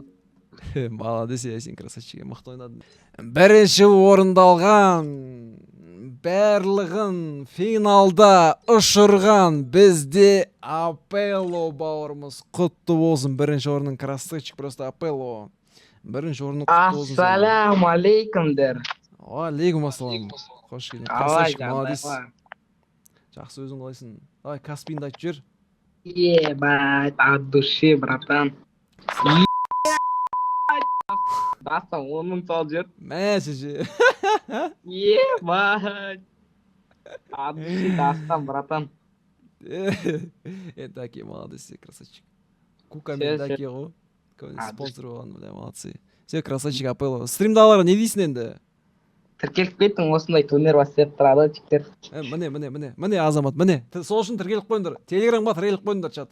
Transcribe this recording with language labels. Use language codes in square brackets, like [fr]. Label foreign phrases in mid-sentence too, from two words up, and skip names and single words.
[ru] Молодец, Ясин, красавчик, [kk] мықты ойнадың. 1-ші орынды алған, барлығын финалда ұшырған бізде Апелло бауырымыз. Құтты болсын, 1-ші орынның [ru] красавчик, просто [kk] Апелло. 1-ші орынның құтты болсын. Ассалаумағалейкум дер. [ar] عليكم السلام. [kk] Қош келдің, [ru] красавчик, молодец. [kk] Жақсы, өзің қалайсың? Давай, Каспинді айтып жер. [ru] Ебать, от души, братан. [kk] Дастан, 10 мың сал жер. Мәсіже. [ru] Ебать. От души, Дастан, братан. Таки, молодец, красавчик. [kk] Кукамен таки ғой. [ru] Спонсор болған, бля, молодцы. Все, красавчик, Апелло. [kk] Стримдаларға не дейсің енді? Тіркеліп кеттің, осындай турнир бастап тұрады, жіктер. Міне, Азамат, міне. Сол үшін тіркеліп қойыңдар. Телеграмға тіркеліп қойыңдар, чат.